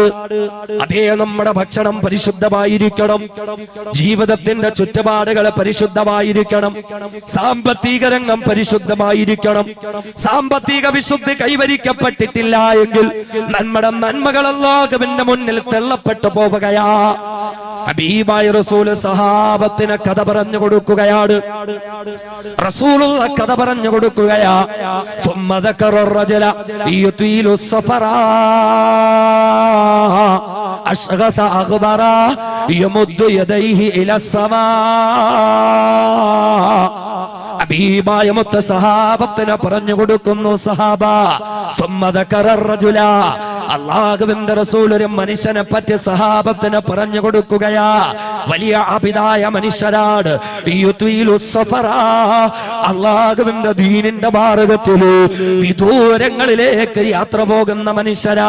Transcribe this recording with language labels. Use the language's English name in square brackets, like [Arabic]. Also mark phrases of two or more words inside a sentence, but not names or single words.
[Malayalam] അതേ, നമ്മുടെ ഭക്ഷണം പരിശുദ്ധമായിരിക്കണം, ജീവിതത്തിന്റെ ചുറ്റുപാടുകൾ പരിശുദ്ധമായിരിക്കണം, സാമ്പത്തിക രംഗം പരിശുദ്ധമായിരിക്കണം. സാമ്പത്തിക വിശുദ്ധി കൈവരിക്കപ്പെട്ടിട്ടില്ല എങ്കിൽ നമ്മുടെ നന്മകൾ അല്ലാഹുവിന്റെ മുന്നിൽ തള്ളപ്പെട്ടു പോവുകയാ. ഹബീബായ റസൂൽ സഹാബത്തിന് കഥ പറഞ്ഞു കൊടുക്കുകയാണ്. റസൂലുള്ള കഥ പറഞ്ഞു കൊടുക്കുകയാ. [Arabic] ثم ذكر الرجل يطيل السفر أشغث أغبر يمد يديه إلى السماء. [Malayalam] ഹബീബായ മുത്ത സഹാബത്തിന് പറഞ്ഞു കൊടുക്കുന്നു, സഹാബ [Arabic] ثم ذكر الرجل, [Malayalam] അല്ലാഹുവിന്റെ റസൂൽ ഒരു മനുഷ്യനെ പറ്റി സഹാബത്തിന് പറഞ്ഞു കൊടുക്കുകയാ. വലിയ ആബിദായ മനുഷ്യരാണ്. അല്ലാഹുവിന്റെ ദീനിന്റെ മാർഗ്ഗത്തില് വിദൂരങ്ങളിലേക്ക് യാത്ര പോകുന്ന മനുഷ്യരാ.